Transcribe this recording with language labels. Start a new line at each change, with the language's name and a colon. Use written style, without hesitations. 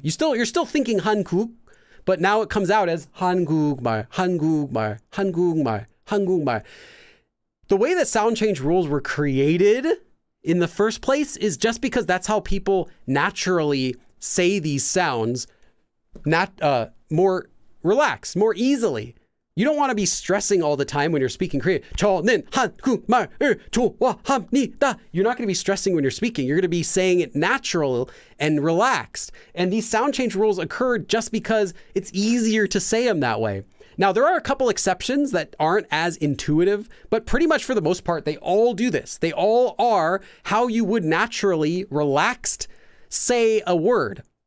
English: You're still thinking 한국, but now it comes out as 한국말, 한국말, 한국말, 한국말. The way that sound change rules were created in the first place is just because that's how people naturally say these sounds, more relaxed, more easily. You don't want to be stressing all the time when you're speaking Korean.
Korean: 저는 한국말을 좋아합니다.
English: You're not going to be stressing when you're speaking. You're going to be saying it natural and relaxed. And these sound change rules occur just because it's easier to say them that way. Now, there are a couple exceptions that aren't as intuitive, but pretty much for the most part, they all do this. They all are how you would naturally relaxed say a word.